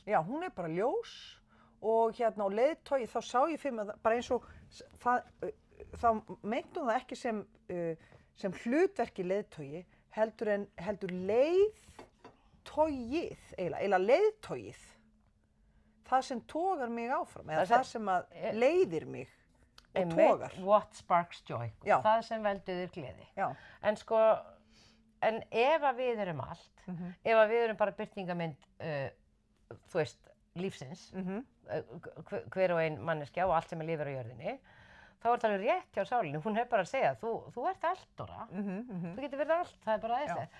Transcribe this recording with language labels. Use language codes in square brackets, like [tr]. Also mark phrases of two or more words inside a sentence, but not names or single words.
[is] Já, hún er bara ljós og og leiðtogi, þá sá ég fyrir mig bara eins og þá meintum það ekki sem hlutverki leiðtogi, heldur leiðtogið, eiginlega leiðtogið. Það sem togar mig áfram, eða það sem að leiðir mig. Og togar. [en] What sparks joy. [is] Það sem veldur þér gleði. Já. En sko, ef að við erum allt, ef að við erum bara birtingamynd, þú veist, lífsins, hver og ein manneskja og allt sem lifir á jörðinni, þá er það alveg rétt hjá sálinni, hún bara að segja, þú ert allt, Dóra, þú getur verið allt, það er bara aðeinslegt.